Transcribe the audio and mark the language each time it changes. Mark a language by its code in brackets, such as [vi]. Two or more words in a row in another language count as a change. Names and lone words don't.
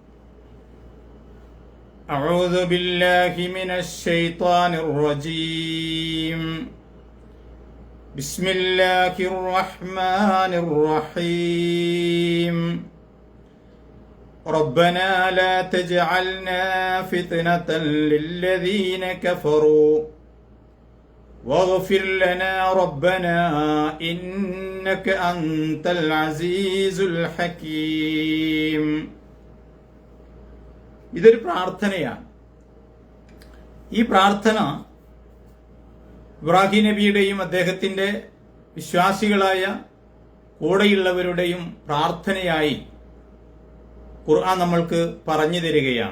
[ar] أعوذ بالله من الشيطان الرجيم. بسم الله الرحمن الرحيم. ربنا لا تجعلنا فتنة للذين كفروا واغفر لنا ربنا إنك أنت العزيز الحكيم. [ml] ഇതൊരു പ്രാർത്ഥനയാണ്. ഈ പ്രാർത്ഥന ഇബ്രാഹിം നബിയുടെയും അദ്ദേഹത്തിന്റെ വിശ്വാസികളായ കൂടെയുള്ളവരുടെയും പ്രാർത്ഥനയായി ഖുർആൻ നമ്മൾക്ക് പറഞ്ഞു തരികയാണ്.